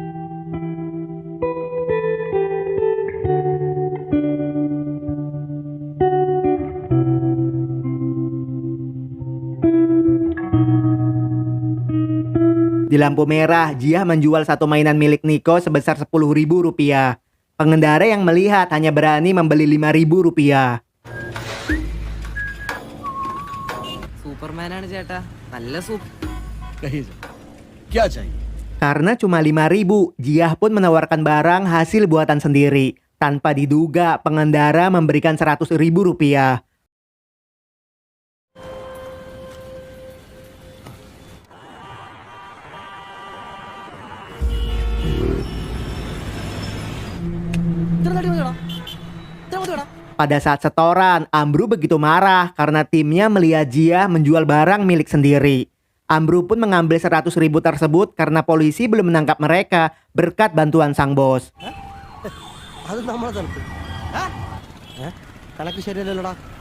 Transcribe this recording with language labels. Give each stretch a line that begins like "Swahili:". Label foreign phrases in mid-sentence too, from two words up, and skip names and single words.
Indonesian: Di lampu merah, Jia menjual satu mainan milik Niko sebesar Rp10.000. Pengendara yang melihat hanya berani membeli Rp5.000.
Malayalam: സൂപ്പർമാനാണ് ചേട്ടാ നല്ല സൂപ്പർ
Hindi: क्या चाहिए?
Indonesian: Karena cuma 5.000, Jia pun menawarkan barang hasil buatan sendiri. Tanpa diduga, pengendara memberikan Rp100.000. Pada saat setoran, Amru begitu marah karena timnya melihat Jia menjual barang milik sendiri. Amru pun mengambil 100.000 tersebut karena polisi belum menangkap mereka berkat bantuan sang bos.
Malayalam: അത് നമ്മളെ തണുപ്പ് കണക്ക് ശരിയല്ലല്ലോടാ.